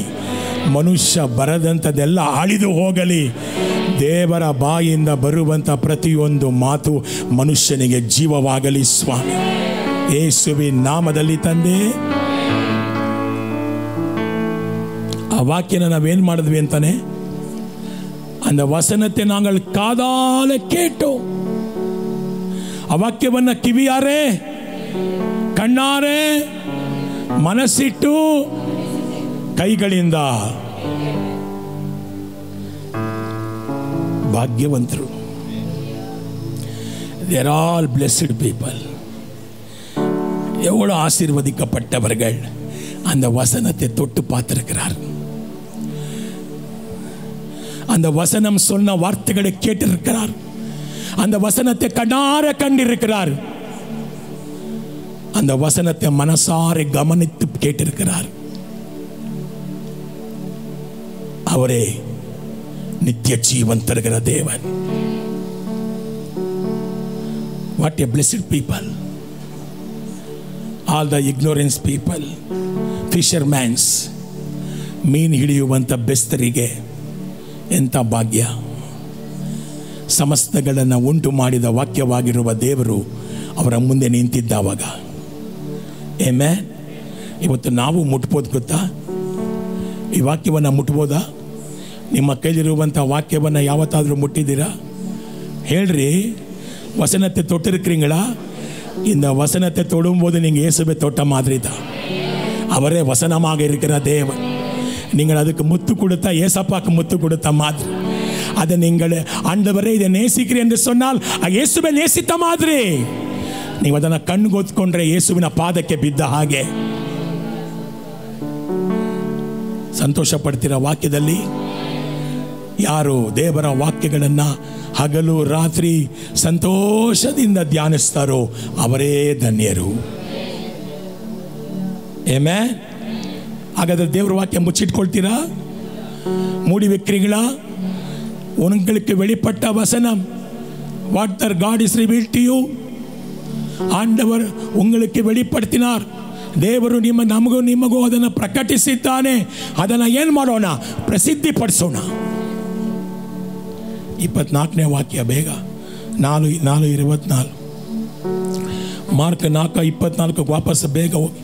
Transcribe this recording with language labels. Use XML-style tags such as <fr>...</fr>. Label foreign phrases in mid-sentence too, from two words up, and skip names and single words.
<kn>ಮನುಷ್ಯ ಬರದಂಥದ್ದೆಲ್ಲ ಅಳಿದು ಹೋಗಲಿ. ದೇವರ ಬಾಯಿಂದ ಬರುವಂಥ ಪ್ರತಿಯೊಂದು ಮಾತು ಮನುಷ್ಯನಿಗೆ ಜೀವವಾಗಲಿ ಸ್ವಾಮಿ, ಯೇಸುವಿನ ನಾಮದಲ್ಲಿ ತಂದೆ. ಆ ವಾಕ್ಯನ ನಾವೇನು ಮಾಡಿದ್ವಿ ಅಂತಾನೆ?</kn> <ta>அந்த வசனத்தை நாங்கள் காதால கேட்டோம்.</ta> <kn>ಆ ವಾಕ್ಯವನ್ನು ಕಿವಿಯಾರೆ, ಕಣ್ಣಾರೆ, ಮನಸ್ಸಿಟ್ಟು, ಕೈಗಳಿಂದ. ಭಾಗ್ಯವಂತರು.</kn> <en>they are all blessed people.</en> <ta>எவ்வளவு ஆசீர்வதிக்கப்பட்டவர்கள் அந்த வசனத்தை தொட்டு பார்த்திருக்கிறார். அந்த வசனம் சொன்ன வார்த்தைகளை கேட்டிருக்கிறார். அந்த வசனத்தை கண்ணார கண்டிருக்கிறார். அந்த வசனத்தை மனசார கவனித்து கேட்டிருக்கிறார். அவரே நித்திய ஜீவன் தருகிற தேவன்.</ta> <en>What a blessed people. All the ignorance people, fishermen,</en> <kn>ಮೀನು ಹಿಡಿಯುವಂಥ ಬೆಸ್ತರಿಗೆ ಎಂಥ ಭಾಗ್ಯ. ಸಮಸ್ತಗಳನ್ನು ಉಂಟು ಮಾಡಿದ ವಾಕ್ಯವಾಗಿರುವ ದೇವರು ಅವರ ಮುಂದೆ ನಿಂತಿದ್ದಾವಾಗ, ಆಮೆನ್. ಇವತ್ತು ನಾವು ಮುಟ್ಬೋದು ಗೊತ್ತಾ? ಈ ವಾಕ್ಯವನ್ನು ಮುಟ್ಬೋದಾ? ನಿಮ್ಮ ಕೈಲಿರುವಂಥ ವಾಕ್ಯವನ್ನು ಯಾವತ್ತಾದರೂ ಮುಟ್ಟಿದ್ದೀರಾ? ಹೇಳ್ರಿ.</kn> <ta>வசனத்தை தொட்டிருக்கிறீங்களா? இந்த வசனத்தை தொடும்போது நீங்கள் இயேசுவை தொட்ட மாதிரி தான். அவரே வசனமாக இருக்கிற தேவன். நீங்கள் அதுக்கு முத்து கொடுத்தா ஏசப்பாக்கு முத்து கொடுத்த மாதிரி. அதை நீங்கள் ஆண்டவரே இதை நேசிக்கிறேன் என்று சொன்னால்</ta> <kn>ಯೇಸುವೆ</kn> <ta>நேசித்த மாதிரி</ta> <kn>ನೀವು ಅದನ್ನು ಕಣ್ಗೊತ್ಕೊಂಡ್ರೆ ಯೇಸುವಿನ ಪಾದಕ್ಕೆ ಬಿದ್ದ ಹಾಗೆ ಸಂತೋಷ ಪಡ್ತೀರ. ವಾಕ್ಯದಲ್ಲಿ ಯಾರು ದೇವರ ವಾಕ್ಯಗಳನ್ನು ಹಗಲು ರಾತ್ರಿ ಸಂತೋಷದಿಂದ ಧ್ಯಾನಿಸ್ತಾರೋ ಅವರೇ ಧನ್ಯರು. ಆಮೆನ್. ಹಾಗಾದ್ರೆ ದೇವರ ವಾಕ್ಯ ಮುಚ್ಚಿಟ್ಕೊಳ್ತೀರಾ?</kn> <ta>மூடி வைக்கிறீங்களா? உங்களுக்கு வெளிப்பட்ட வசனம்,</ta> <en>what the God is revealed to you,</en> <ta>ஆண்டவர் உங்களுக்கு வெளிப்படுத்தினார்.</ta> <kn>ದೇವರು ನಮಗೂ ಅದನ್ನು ಪ್ರಕಟಿಸಿದ್ದಾನೆ. ಅದನ್ನು ಏನು ಮಾಡೋಣ? ಪ್ರಸಿದ್ಧಿ ಪಡಿಸೋಣ. 24ನೇ ವಾಕ್ಯ ಬೇಗ. 4:24 ಮಾರ್ಕ್ 4:24 ವಾಪಸ್ ಬೇಗ ಹೋಗಿ.</kn>